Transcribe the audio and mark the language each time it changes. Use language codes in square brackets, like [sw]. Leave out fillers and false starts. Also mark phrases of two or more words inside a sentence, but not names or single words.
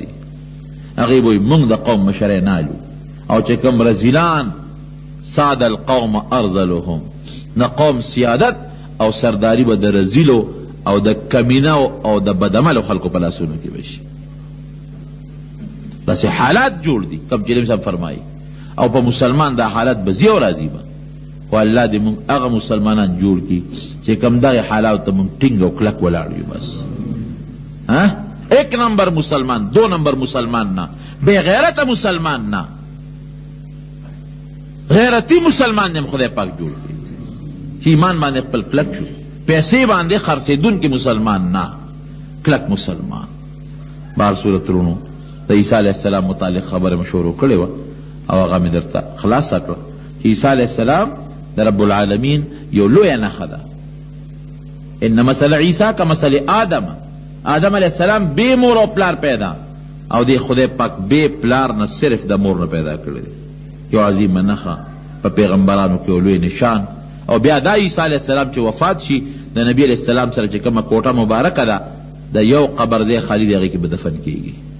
[ps] هغوی به موږ د قوم مشرۍ نالو. او چې کم رزیلان [ar] ساد القوم ارذلهم [ps] د قوم سیادت او سرداری به د رزیلو او د کمینو او د بدعملو خلکو په لاسونو کې بشي. داسې حالات جوړ دي کوم چې نبی صاحب فرمایي، او په مسلمان دا حالات به ځي او راځي به. خو الله دې موږ هغه مسلمانان جوړ کړي چې کوم دغه حالات ته موږ ټینګ او کلک ولاړ یو. [ur] بس ایک نمبر مسلمان، دو نمبر مسلمان نہ، بے غیرت مسلمان نہ، غیرتی مسلمان نے [ps] خدای پاک جوړ کړي چې ایمان باندې خپل کلک شو، پیسې باندې خرڅېدونکي مسلمان نہ، کلک مسلمان. بهر صورت رونو د عیسی علیه السلام متعلق خبره مې شروع کړې وه او هغه مې درته خلاصه کړه چې عیسی علیه السلام د رب العالمین یو لویه نښه ده. [ar] ان مثل عیسی کمثل آدم، [ps] آدم علیہ السلام بے مور او پلار پیدا، او دی خدای پاک بے پلار نه صرف د مور نه پیدا کړی دی. یو عظیمه نښه په پیغمبرانو کې لوی نشان. او بیا دا عیسی علیہ السلام چې وفات شي د نبی علیہ السلام سره چې کومه کوټه مبارکه ده د یو قبر دی خالی دی، هغې کې به دفن کیږي.